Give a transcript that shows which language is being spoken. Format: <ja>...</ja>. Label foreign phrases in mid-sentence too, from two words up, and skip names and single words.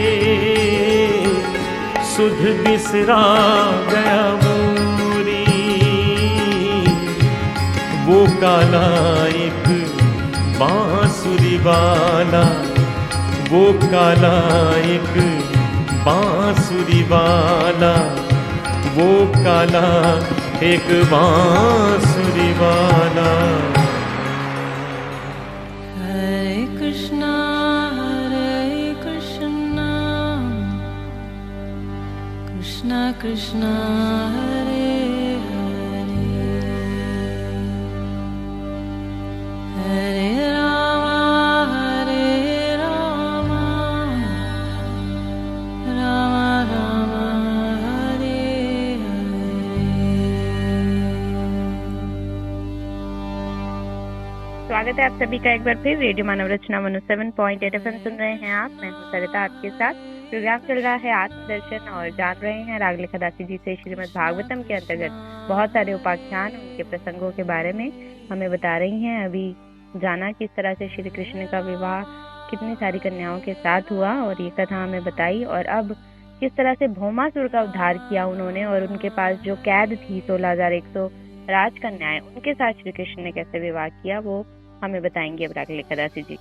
<hi>सुध बिसरा गया मोरी, वो काला एक बांसुरी वाला, वो काला एक बांसुरी वाला, वो काला एक बांसुरी वाला। हरे कृष्णा कृष्णा कृष्णा हरे हरे, हरे राम राम राम हरे हरे। स्वागत है आप सभी का एक बार फिर रेडियो मानव रचना 107.8 FM सुन रहे हैं आप। मैं हूं सरिता आपके साथ। प्रोग्राम चल रहा है आत्मदर्शन और जान रहे हैं रागलेखा दासी जी से श्रीमद् भागवतम के अंतर्गत बहुत सारे उपाख्यान उनके प्रसंगों के बारे में हमें बता रही हैं। अभी जाना किस तरह से श्री कृष्ण का विवाह कितनी सारी कन्याओं के साथ हुआ और ये कथा हमें बताई, और अब किस तरह से भौमासुर का उद्धार किया उन्होंने, और उनके पास जो कैद थी 16,100 राजकन्याएं, उनके साथ श्री कृष्ण ने कैसे विवाह किया वो हमें बताएंगे अब रागलेखा दासी जी।</hi>